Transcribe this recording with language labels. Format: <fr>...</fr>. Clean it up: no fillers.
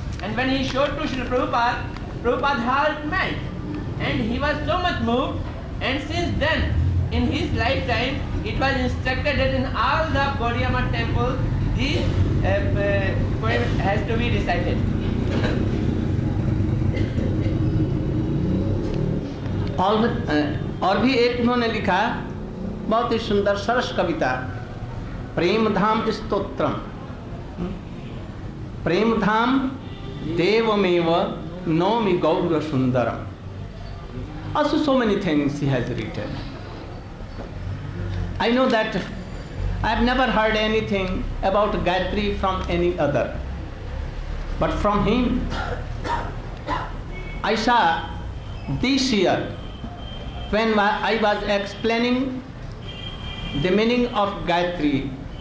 <en>And when he showed to Sri Prabhupada, Prabhupada's heart melt, and he was so much moved. And since then, in his lifetime, it was instructed that in all the Gaudiya Math temples, this poem has to be recited.</en> <hi>और भी एक उन्होंने लिखा, बहुत ही सुंदर सरस कविता, प्रेम धाम स्तोत्रम।</hi> <sa>प्रेम धाम देवमेव Nomi Gaura Sundaram.</sa> <en>Also so many things he has written. I know that I have never heard anything about Gayatri from any other. But from him, I saw this year when I was explaining the meaning of Gayatri.</en>